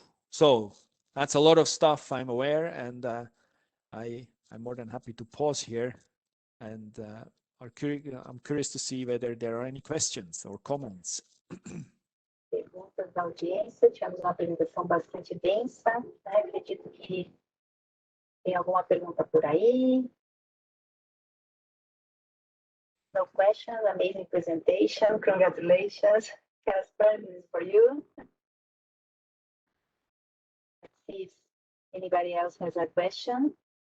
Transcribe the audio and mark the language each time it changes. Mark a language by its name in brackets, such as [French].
[English] So that's a lot of stuff, I'm aware, and I'm more than happy to pause here, and I'm curious to see whether there are any questions or comments. [Portuguese] Perguntas da audiência, tivemos uma apresentação bastante densa, né? Acredito que tem alguma pergunta por aí. [English] No questions, amazing presentation, congratulations. Kaspar, this is for you. Let's see if anybody else has a question.